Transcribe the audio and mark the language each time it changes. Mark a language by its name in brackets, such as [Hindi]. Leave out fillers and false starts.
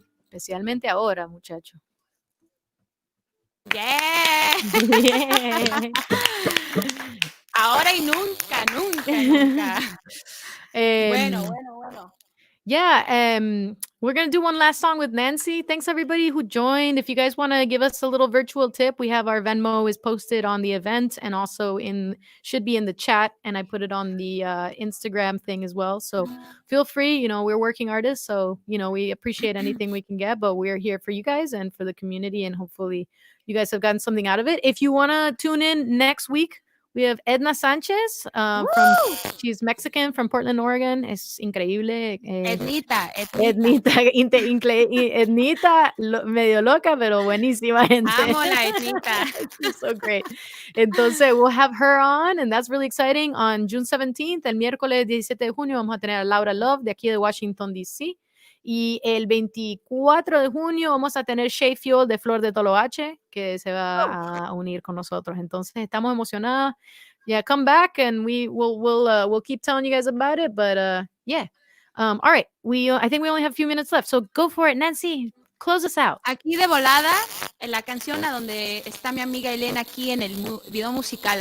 [Spanish] Especialmente ahora, muchacho. [English] Yeah. Yeah. [Spanish] Ahora y nunca, nunca, nunca. Bueno. [English] Yeah, we're going to do one last song with Nancy. Thanks everybody who joined. If you guys want to give us a little virtual tip, we have our Venmo is posted on the event and also should be in the chat, and I put it on the Instagram thing as well. So feel free, you know, we're working artists, so, you know, we appreciate anything we can get, but we're here for you guys and for the community, and hopefully you guys have gotten something out of it. If you want to tune in next week, we have Elena Sanchez she's Mexican from Portland, Oregon. [Spanish] Es increíble. Ednita. Ednita, medio loca, pero buenísima gente. Amo la Ednita. [English] She's so great. Entonces, we'll have her on, and that's really exciting. On June 17th, [Spanish] el miércoles 17 de junio, vamos a tener a Laura Love de aquí de Washington, D.C. Y el 24 de junio vamos a tener Shay Fuel de Flor de Toloache, que se va a unir con nosotros. Entonces, estamos emocionadas. [English] Yeah, come back and we'll keep telling you guys about it. But yeah. All right. I think we only have a few minutes left. So go for it, Nancy. Close us out. [Spanish] Aquí de volada, en la canción a donde está mi amiga Elena aquí en el video musical.